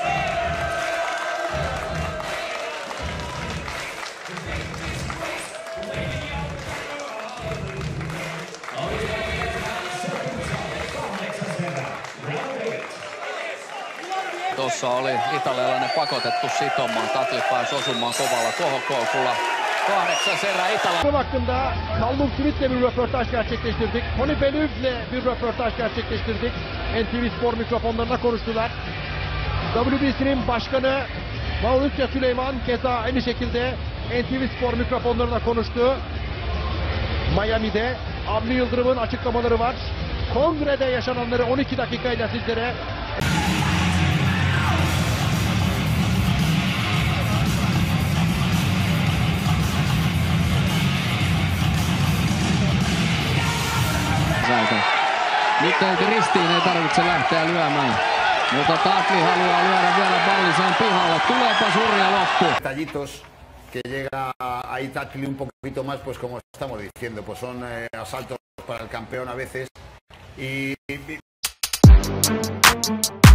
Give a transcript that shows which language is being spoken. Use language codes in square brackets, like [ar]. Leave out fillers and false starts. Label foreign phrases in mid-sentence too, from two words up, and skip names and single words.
[fi] Tuossa oli italialainen pakotettu sitomaan. Tatli pääsi osumaan kovalla kohokoukulla. 8. erä Italia. [tr] Bu hakkında Callum Smith'le bir röportaj gerçekleştirdik. Tony Belew'le bir röportaj gerçekleştirdik. NTV Spor mikrofonlarına konuştular. WBC'nin başkanı Mauricio Süleyman keza aynı şekilde NTV Spor mikrofonlarına konuştu. Miami'de Avni Yıldırım'ın açıklamaları var. Kongrede yaşananları 12 dakikayla sizlere [fi] Nyt ei ristiin, ei tarvitse lähteä lyömään. Mutta Tatli haluaa lyödä vielä pallisen pihalle. Tuleepa hurja loppu. [es] Detallitos que llega ahí Tatli un poquito más, pues como estamos diciendo, pues son asaltos para el campeón a veces. Y